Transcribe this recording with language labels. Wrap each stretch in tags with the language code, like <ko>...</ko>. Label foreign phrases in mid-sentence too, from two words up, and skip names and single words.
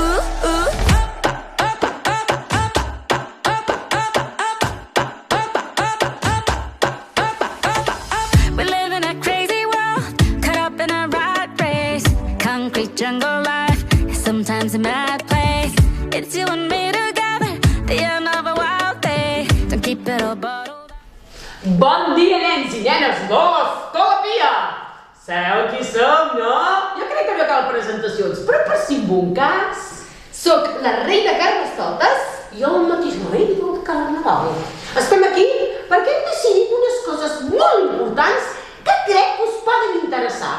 <en>We live in a crazy world, caught up in a rat race. Concrete jungle life is sometimes a mad place. It's you and me together, the end of a wild day. Don't keep it all bottled.</en> <ca>Bon dia, nens i nenes, Colapia! Sabeu qui som, no? Jo crec que no cal presentacions, però per si en un cas... Soc la reina Carnestoltes. I el mateix rei del Carnaval. Estem aquí perquè hem decidit unes coses molt importants que crec que us poden interessar.</ca>